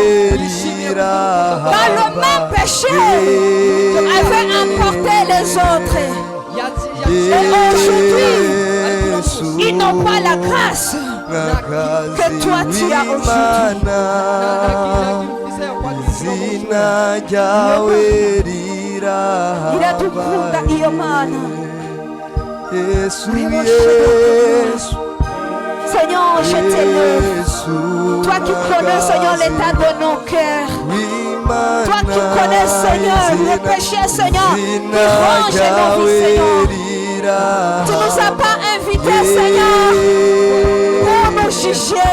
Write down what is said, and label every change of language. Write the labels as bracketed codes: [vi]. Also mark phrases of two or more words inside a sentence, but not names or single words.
[fr] Dans le même péché avait emporté les autres. Et aujourd'hui, ils n'ont pas la grâce que toi tu as aujourd'hui. Il a tout [rw] kunda iyo mana. [fr] Seigneur, je t'élève. Toi qui connais, Seigneur, l'état de nos cœurs. Toi qui connais, Seigneur, le péché, Seigneur, qui ronge nos vies, Seigneur. Tu nous as pas invités, Seigneur, pour nous juger.